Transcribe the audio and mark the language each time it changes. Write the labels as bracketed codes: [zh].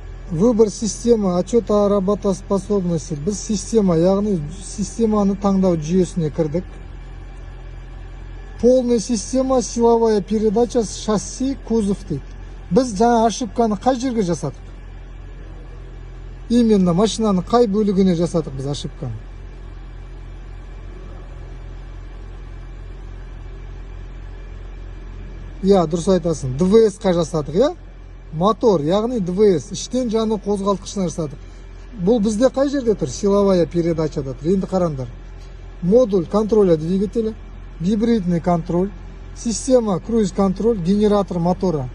[ru] Выбор системы, отчета о работоспособности. [kk] Біз система, яғни системаны таңдау жүйесіне кірдік. [ru] Полная система, силовая передача, шасси, кузов дейді. [kk] Біз жаңа ошибканы қай жерге жасадық? Именно машинаның қай бөлігіне жасадық біз ошибканы? Дұрыс айтасың. ДВС-қа жасадық, Мотор, яғни ДВС, іштен жану қозғалтқышына жасадық. Бұл бізде қай жерде тұр? Силовая передачада тұр. Енді қараңдар. [ru] Модуль контроля двигателя, гибридный контроль, система круиз-контроль, генератор мотора.